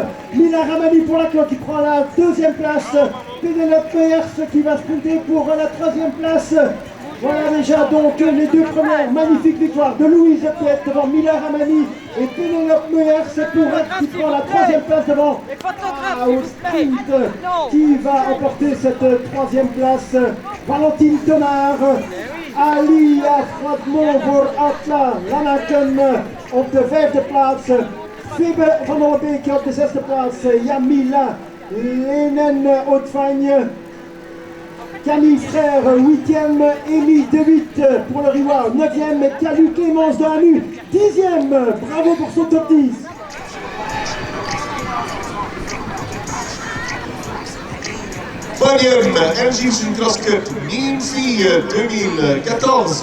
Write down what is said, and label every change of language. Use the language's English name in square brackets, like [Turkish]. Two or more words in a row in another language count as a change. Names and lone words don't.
[French] Mila Ramani pour la cloque qui prend la deuxième place. Pénélope Meyers qui va sprinter pour la troisième place. Voilà déjà donc les deux premières magnifiques victoires de Louise Piette devant Mila Ramani et Pénélope Meyers qui prend la troisième place devant au sprint qui va emporter cette troisième place. [Dutch] Valentine Tonard, Alia Fradmont voor Atla Lanaken op de vijfde plaats. Fibbe van Olbeek op de zesde plaats. Yamila Lenen Haute-Fagne. [French] Camille Frère, 8e, Élie De Witt pour le Riwa, 9e, Calu Clémence de Hanu, 10e, bravo pour son top 10. Podium, LG Cross Cup, Mine-Fille 2014.